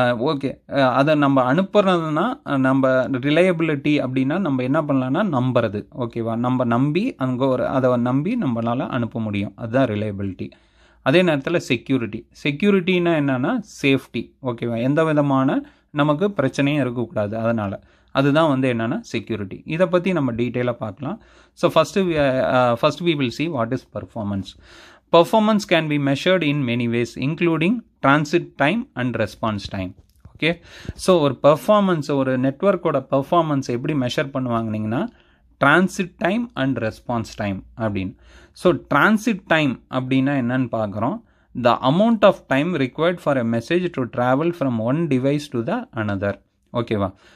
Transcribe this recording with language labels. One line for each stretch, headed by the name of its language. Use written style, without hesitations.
Tamil: Okay, அதை நம்ம அனுப்புறதுனா நம்ம ரிலையபிலிட்டி அப்படின்னா நம்ம என்ன பண்ணலான்னா நம்புறது. ஓகேவா. நம்ம நம்பி அதை நம்பி நம்மளால் அனுப்ப முடியும், அதுதான் ரிலையபிலிட்டி. அதே நேரத்தில் செக்யூரிட்டின்னா என்னென்னா சேஃப்டி. ஓகேவா. எந்த விதமான நமக்கு பிரச்சனையும் இருக்கக்கூடாது, அதனால் அதுதான் வந்து என்னென்னா செக்யூரிட்டி. இதை பற்றி நம்ம டீட்டெயிலாக பார்க்கலாம்.
English: So first we will see what is performance. Performance can be measured in many ways including transit time and response time. Okay.
Tamil: So ஒரு பெர்ஃபார்மன்ஸ், ஒரு நெட்வொர்க்கோட பெர்ஃபார்மன்ஸ் எப்படி measure பண்ணுவாங்கன்னீங்கன்னா transit time and response time அப்படின்னு. So transit time அப்படின்னா என்னன்னு பார்க்குறோம்.
English: The amount of time required for a message to travel from one device to the another. ஓகேவா.